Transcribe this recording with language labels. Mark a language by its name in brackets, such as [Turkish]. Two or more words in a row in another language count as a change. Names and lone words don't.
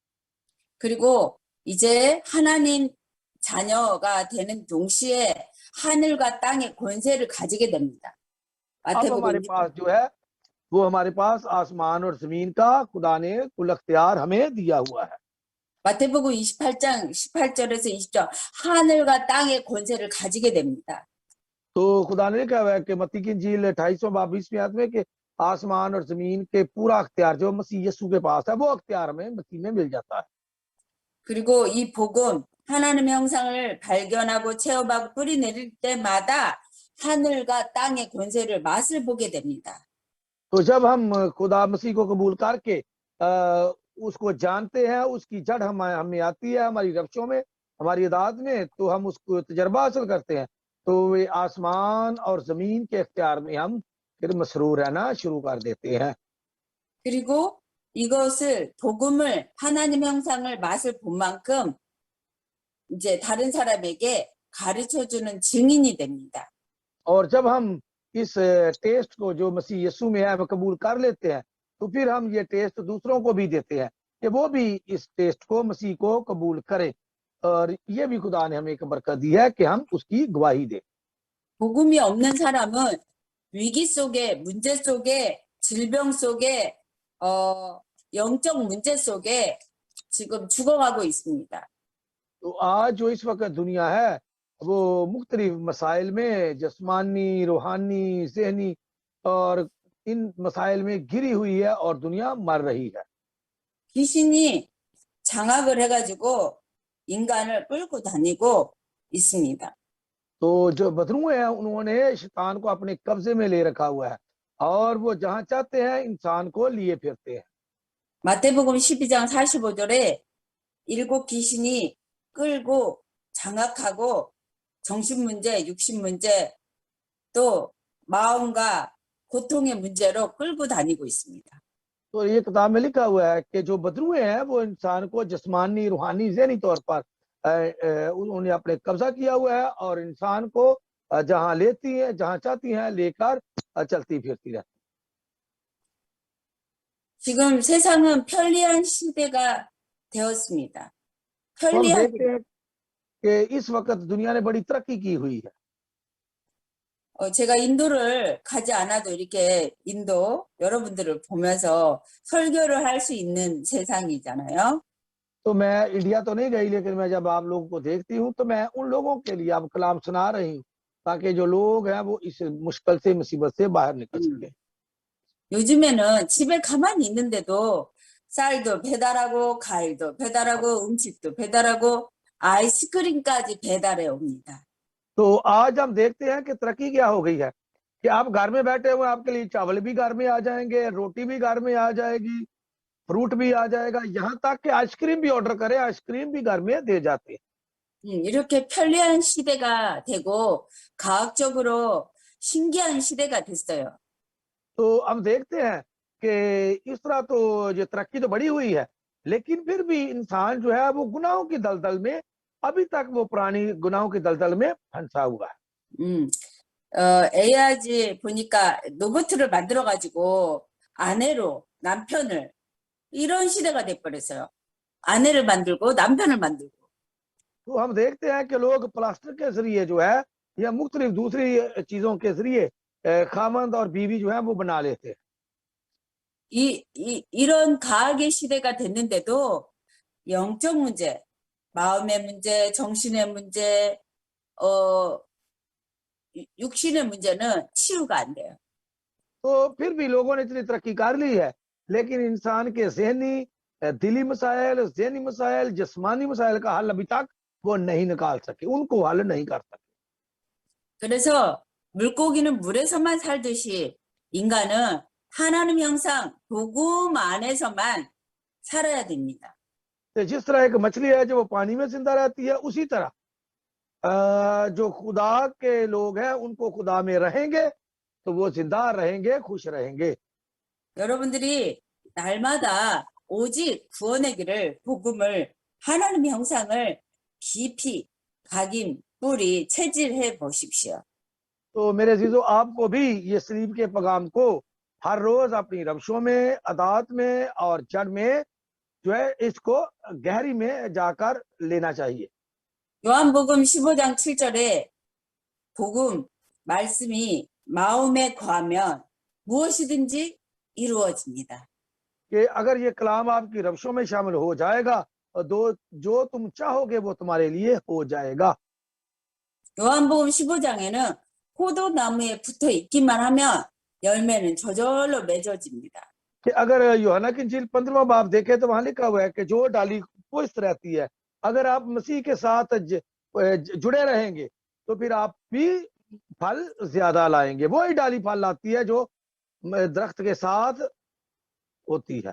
[Korean] 그리고 이제 하나님 자녀가 되는 동시에 하늘과 땅의 권세를 가지게 됩니다. [Hindi] अब हमारे पास जो है वो हमारे पास आसमान और जमीन का खुदा ने कुल अख्तियार हमें दिया हुआ है। [Korean] 마태복음 28장 18절에서 20절, 하늘과 땅의 권세를 가지게 됩니다. [Hindi] तो खुदा ने कहा हुआ है कि मत्ती की इंजील 28वां बाब 20वीं आयत में कि आसमान और जमीन के पूरा अख्तियार जो मसीह यीशु के पास है वो अख्तियार हमें मसीह में मिल जाता है। [Korean] 그리고 이 복음, 하나님의 형상을 발견하고 체험하고 뿌리내릴 때마다 하늘과 땅의 권세를 맛을 보게 됩니다. [Hindi] तो जब हम खुदा मसीह को कबूल करके उसको जानते हैं, उसकी जड़ हमें आती है, हमारी रफ्शों में, हमारी अदात में, तो हम उसको तजर्बा हासिल करते हैं, तो वे आसमान और जमीन के इख्तियार में हम फिर मसरूर रहना शुरू कर देते हैं। [Korean] 그리고 이것을, 복음을, 하나님 형상을 맛을 본 만큼 이제 다른 사람에게 가르쳐주는 증인이 됩니다. [Hindi] और जब हम इस टेस्ट को जो मसीह यीशु में है वो कबूल कर लेते हैं तो फिर हम ये टेस्ट दूसरों को भी देते हैं कि वो भी इस टेस्ट को, मसीह को कबूल करें। और ये भी खुदा ने हमें एक बरकत दी है कि हम उसकी गवाही दें। [Korean] 복음이 없는 사람은 위기 속에, 문제 속에, 질병 속에, 영적 문제 속에 지금 죽어가고 있습니다. [Hindi] तो आज जो इस वक्त दुनिया है वो मुख्तलिफ मसाइल में, जिस्मानी, रूहानी, ज़हनी, और इन मसाइल में घिरी हुई है और दुनिया मर रही है। [Korean] 귀신이 장악을 해가지고 인간을 끌고 다니고 있습니다. [Hindi] तो जो बदरुए हैं उन्होंने शैतान को अपने कब्जे में ले रखा हुआ है और वो जहां चाहते हैं इंसान को लिए फिरते हैं। [Korean] 마태복음 12장 45절에 7 귀신이 끌고 장악하고 정신 문제, 육신 문제, 또 마음과 고통의 문제로 끌고 다니고 있습니다. [Hindi] तो ये किताब में लिखा हुआ है कि जो बदरुए हैं वो इंसान को जिस्मानी, रूहानी, ज़हनी तौर पर उन्होंने अपने कब्जा किया हुआ है और इंसान को जहां लेती है, जहां चाहती हैं लेकर चलती फिरती रहती। [Korean] 지금 세상은 편리한 시대가 되었습니다. [Hindi] तो हम 편리한 देखते हैं कि इस वक्त दुनिया ने बड़ी तरक्की की हुई है। [Korean] 제가 인도를 가지 않아도 이렇게 인도 여러분들을 보면서 설교를 할 수 있는 세상이잖아요. [Hindi] तो मैं इंडिया तो नहीं गई, लेकिन मैं जब आप लोगों को देखती हूँ तो मैं उन लोगों के लिए अब कलाम सुना रही हूँ ताकि जो लोग हैं वो इस मुश्किल से, मुसीबत से बाहर निकल सके। [Korean] 요즘에는 집에 가만히 있는데도 쌀도 배달하고 과일도 배달하고 음식도 배달하고 아이스크림까지 배달해 옵니다. [Hindi] तो आज हम देखते हैं कि तरक्की क्या हो गई है कि आप घर में बैठे हुए, आपके लिए चावल भी घर में आ जाएंगे, रोटी भी घर में आ जाएगी, फ्रूट भी आ जाएगा, यहाँ तक कि आइसक्रीम भी ऑर्डर करें, आइसक्रीम भी घर में दे जाते हैं। [Korean] 이렇게 편리한 시대가 되고 과학적으로 신기한 시대가 됐어요. [Hindi] तो हम देखते हैं कि इस तरह तो ये तरक्की तो बड़ी हुई है, लेकिन फिर भी इंसान जो है वो गुनाहों की दलदल में अभी तक वो पुरानी गुनाहों के दलदल में फंसा हुआ है। [Korean] 에아지 보니까 로봇을 만들어가지고 아내로 남편을 이런 시대가 돼버렸어요. 아내를 만들고 남편을 만들고. [Hindi] तो हम देखते हैं कि लोग प्लास्टर के जरिए जो है या मुख्तलिफ दूसरी चीजों के जरिए खामंद और बीवी जो है वो बना लेते हैं। [Korean] 이런 과학의 시대가 됐는데도 영적 문제, 마음의 문제, 정신의 문제, 육신의 문제는 치유가 안 돼요. [Hindi] तो फिर भी लोगों ने इतनी तरक्की कर ली है, लेकिन इंसान के जहनी दिली मसाइल, जहनी मसाइल, जिस्मानी मसाइल का हल अभी तक वो नहीं निकाल सके, उनको हल नहीं कर सके। [Korean] 그래서 물고기는 물에서만 살듯이 인간은 하나님 형상 복음 안에서만 살아야 됩니다. [Hindi] तो जिस तरह एक मछली है जो वो पानी में जिंदा रहती है, उसी तरह जो खुदा के लोग हैं उनको खुदा में रहेंगे तो वो जिंदा रहेंगे, खुश रहेंगे। [Korean] 여러분들이 날마다 오직 구원의 길을 복음을 하나님의 형상을 깊이 각인 뿌리 체질해 보십시오. [Hindi] तो मेरे अजीजों, आपको भी ये सलीब के पैगाम को हर रोज अपनी रविशों में, अदात में और जड़ में जो है इसको गहरी में जाकर लेना चाहिए। [Korean] 요한복음 15장 7절에 복음 말씀이 마음에 거하면 무엇이든지 이루어집니다. [Hindi] कि अगर ये कलाम आपकी रविशों में शामिल हो जाएगा और जो तुम चाहोगे वो तुम्हारे लिए हो जाएगा। [Korean] 요한복음 15장에는 포도나무에 붙어 있기만 하면 열매는 저절로 맺어집니다. [Hindi] कि अगर यूहन्ना की इंजील 15वां बाब देखे तो वहां लिखा हुआ है कि जो डाली पुष्ट रहती है, अगर आप मसीह के साथ जुड़े रहेंगे तो फिर आप भी फल ज्यादा लाएंगे। वो ही डाली फल लाती है जो दरख्त के साथ होती है।